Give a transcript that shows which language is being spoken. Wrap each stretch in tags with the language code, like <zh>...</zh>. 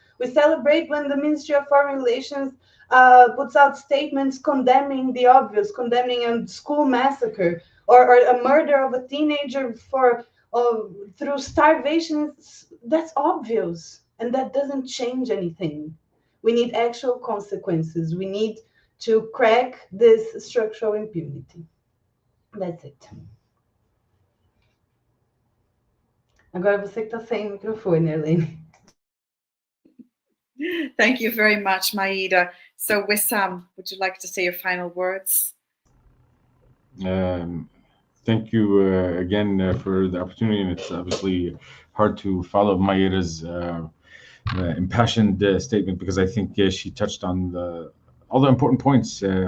<en>We celebrate when the Ministry of Foreign Relations puts out statements condemning the obvious, condemning a school massacre or a murder of a teenager through starvation. That's obvious, and that doesn't change anything. We need actual consequences. We need to crack this structural impunity. That's it.</en> <pt>Agora você que está sem microfone, Arlene.</pt> <en>Thank you very much, Maida. So, Wesam, would you like to say your final words? Thank you again for the opportunity, and it's obviously hard to follow Maida's impassioned statement, because I think she touched on all the important points.</en>